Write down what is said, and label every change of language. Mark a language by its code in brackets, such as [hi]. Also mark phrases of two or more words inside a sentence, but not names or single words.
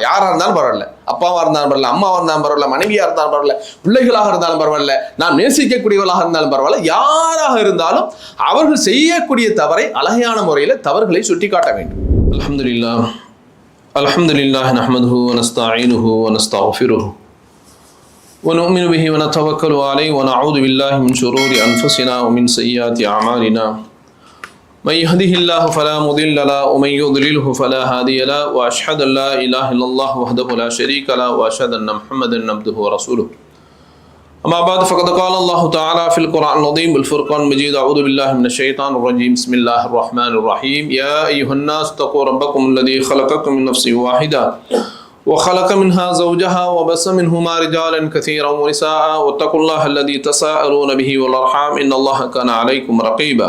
[ta] யாரா இருந்தாலும் பரவாயில்ல, அப்பாவா இருந்தாலும் பரவாயில்ல, அம்மாவா இருந்தாலும் பரவாயில்ல, மனைவியா இருந்தாலும் பரவாயில்ல, பிள்ளைகளாக இருந்தாலும் பரவாயில்ல, நாம் நேசிக்கக்கூடியவர்களாக இருந்தாலும் பரவாயில்ல, யாராக இருந்தாலும் அவர்கள் செய்யக்கூடிய தவறை அழகான முறையில் தவறுகளை சுட்டிக்காட்ட வேண்டும். [ar] الحمد لله نحمده و نستعينه و نستغفره و نؤمن به و نتوكل عليه و نعوذ بالله من شرور أنفسنا و من سيئات أعمالنا. من يهده الله فلا مضل له ومن يضلله فلا هادي له واشهد ان لا اله الا الله وحده لا شريك له واشهد ان محمدا عبده ورسوله. اما بعد فقد قال الله تعالى في القران العظيم بالفرقان المجيد اعوذ بالله من الشيطان الرجيم بسم الله الرحمن الرحيم يا ايها الناس اتقوا ربكم الذي خلقكم من نفس واحده وخلق منها زوجها وبث منهما رجالا كثيرا ونساء واتقوا الله الذي تساءلون به والارحام ان الله كان عليكم رقيبا.